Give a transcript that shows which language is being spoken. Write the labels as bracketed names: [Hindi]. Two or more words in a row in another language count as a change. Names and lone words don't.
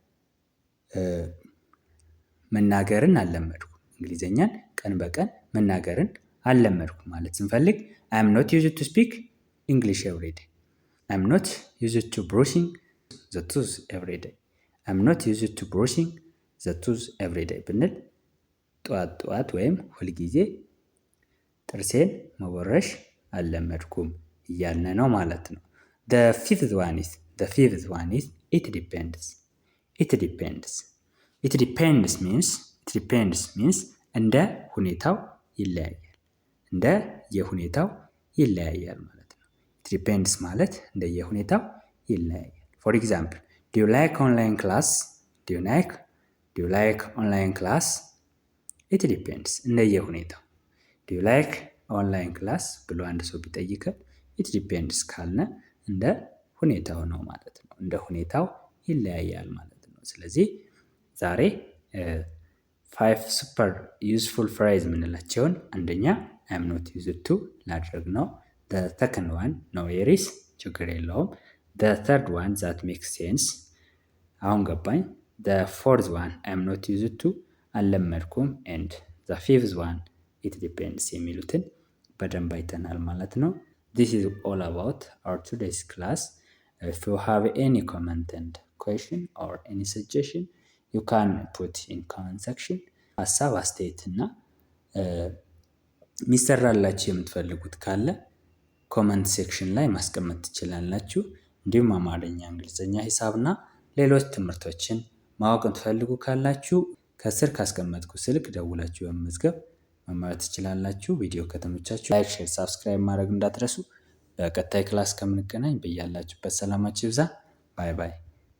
[Amharic] መናገርን አልለመድኩም። እንግሊዘኛን ቀን በቀን መናገርን አልለመድኩም ማለት ስንፈልግ [English] I'm not used to speak English every day፣ I'm not used to brushing the tooth every day፣ I'm not used to brushing the tooth every day [Amharic] ብንል ጠዋት ጠዋት ወይም ሁልጊዜ ጥርሴን መቦረሽ አልለመድኩም እያልን ነው ማለት ነው። [English] the fifth one is it depends. it depends means [Amharic] እንደ ሁኔታው ይለያያል፣ እንደ የሁኔታው ይለያያል ማለት ነው። [English] it depends [Amharic] ማለት እንደ የሁኔታው ይለያያል። [English] for example do you like online class? do you like online class? it depends [Amharic] እንደ የሁኔታው። [English] do you like online class [Amharic] ብሎ አንድ ሰው ቢጠይቀን [English] it depends [Amharic] ካልነ እንደ ሁኔታው ነው ማለት ነው። እንደ ሁኔታው ይለያያል ማለት ነው። ስለዚህ ዛሬ 5 [English] super useful phrase [Amharic] የምንላቸውን አንደኛ [English] I'm not used to [Amharic] ላድርግ ነው። [English] the second one no worries [Amharic] ችግር የለውም። [English] the third one that makes sense [Amharic] አሁን ገባኝ። [English] the fourth one I'm not used to [Amharic] አልለመድኩም [English] and the fifth one it depends [Amharic] የሚሉትን በደንብ አይተናል ማለት ነው። [English] This is all about our today's class. If you have any comment and question or any suggestion, you can put in comment section. [Amharic] ሀሳብ አስተያየት እና ሚሰራላችሁ የምትፈልጉት ካለ [English] comment section [Amharic] ላይ ማስቀመጥ ትችላላችሁ። እንዲሁም አማርኛ፣ እንግሊዝኛ፣ ሂሳብና ሌሎች ትምህርቶችን ማወቅ የምትፈልጉ ካላችሁ ከስር ካስቀመጥኩ ስልክ ደውላችሁ በመመዝገብ መማር ትችላላችሁ። ቪዲዮ ከተመቻችሁ [English] like, share, subscribe [Amharic] ማድረግ እንዳትረሱ። በቀጣይ ክላስ ከምንገናኝ በያላችሁበት ሰላማችሁ ይብዛ። [English] bye bye።